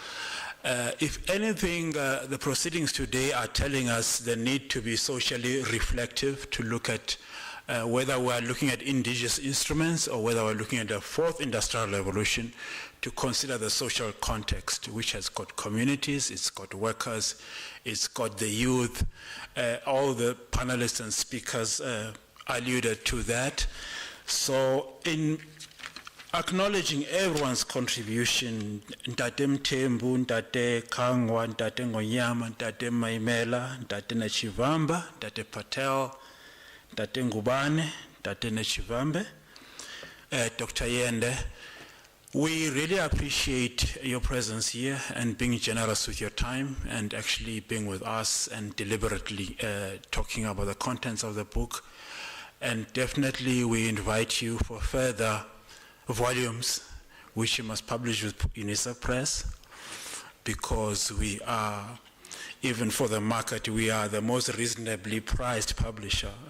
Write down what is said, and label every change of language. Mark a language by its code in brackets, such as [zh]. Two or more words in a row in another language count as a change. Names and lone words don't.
[en] If anything, the proceedings today are telling us the need to be socially reflective, to look at whether we're looking at indigenous instruments or whether we're looking at the 4th industrial revolution, to consider the social context, which has got communities, it's got workers, it's got the youth. All the panelists and speakers alluded to that. So in acknowledging everyone's contribution, Ntate Mthembu, Ntate Kangwa, Ntate Ngonyama, Ntate Maimela, Ntate Nachivamba, Ntate Patel, Ntate Ngubane, Ntate Nachivambe, Dr. Yende, we really appreciate your presence here and being generous with your time and actually being with us and deliberately talking about the contents of the book. And definitely we invite you for further volumes, which you must publish with Unisa Press, because we are, even for the market, we are the most reasonably priced publisher.